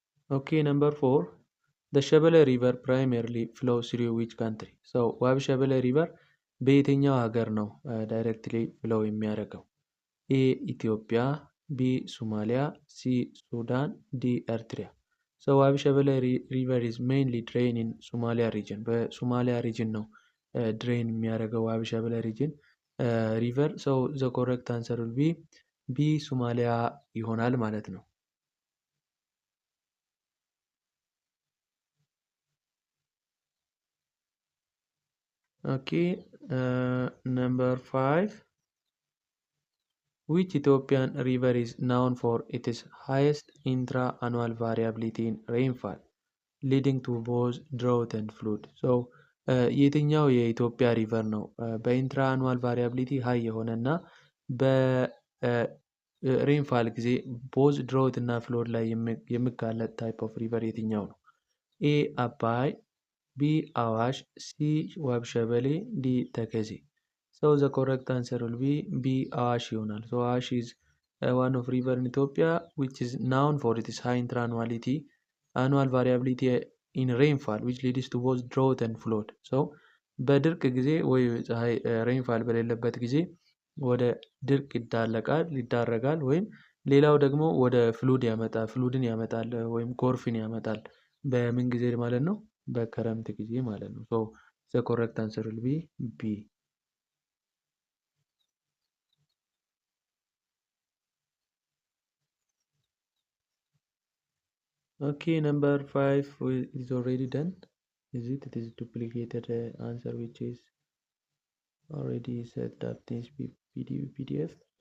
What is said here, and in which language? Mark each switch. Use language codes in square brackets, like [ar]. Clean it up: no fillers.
[en] Okay, number 4, the Shabelle river primarily flows through which country? [am] ዋብ ሸበሌ ሪቨር በየትኛው ሀገር ነው ዳይሬክትሊ ፍሎው የሚያደርገው? [en] ኤ ኢትዮጵያ፣ ቢ ሶማሊያ፣ ሲ ሱዳን፣ ዲ ኤርትሪያ። ዋብ ሸበሌ ሪቨር ኢዝ ሜይንሊ ድሬን ኢን ሶማሊያ ሪጅን። [am] በሶማሊያ ሪጅን ነው ድሬን የሚያደርገው ዋብ ሸበሌ ሪጅን ሪቨር። [en] ዘ ኮሬክት አንሰር ዊል ቢ ቢ ሶማሊያ [am] ይሆናል ማለት ነው። [en] ኦኬ ነምበር 5 which Ethiopian river is known for its highest intra-annual variability in rainfall leading to both drought and flood? [am] የትኛው የኢትዮጵያ ሪቨር ነው በኢንትራ አኑዋል ቫሪያቢሊቲ ሃይ የሆነ እና በሬንፋል ጊዜ ቦዝ ድሮት እና ፍሎድ ላይ የሚጋለጥ ታይፕ ኦፍ ሪቨር የትኛው ነው? [en] ኤ አባይ፣ ቢ አዋሽ፣ ሲ ዋብ ሸበሌ፣ ዲ ተከዜ። ዘ ኮሬክት አንሰር ዊል ቢ ቢ አዋሽ ይሆናል። አዋሽ ኢዝ one of river in Ethiopia which is known for its high intra-annuality annual variability in rainfall which leads to both drought and flood. [am] በድርቅ ጊዜ ወይ ፀሐይ ሬንፋል በሌለበት ጊዜ ወደ ድርቅ ይዳረጋል ወይም ሌላው ደግሞ ወደ ፍሉድን ያመጣል ወይም ጎርፍን ያመጣል። በምን ጊዜ ማለት ነው? በክረምት ጊዜ ማለት ነው። [en] the correct answer will be B. Okay, number 5 is already done. It is duplicated answer which is already set up this PDF.